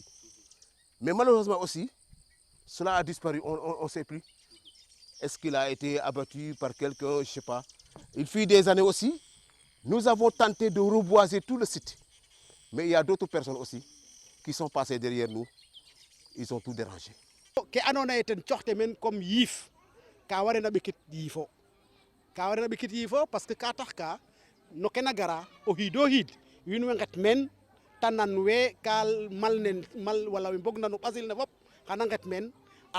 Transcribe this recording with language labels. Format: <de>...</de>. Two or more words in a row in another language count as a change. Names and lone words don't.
<fr>Mais malheureusement aussi, cela a disparu, on ne sait plus. Est-ce qu'il a été abattu par quelqu'un, je ne sais pas. Il fut des années aussi, nous avons tenté de reboiser tout le site. Mais il y a d'autres personnes aussi qui sont passées derrière nous. Ils ont tout dérangé.</fr> <srr>Ke andoona yee ten coxte men comme yiif ka warena ɓekit yiifo ka warena ɓekit yiifo parce que ka tax ka no ke na gara o xiid o xiid wiin we nget meen ta nan we ka mal wala we mbogna no ɓasil ne fop xana nget meen a</srr>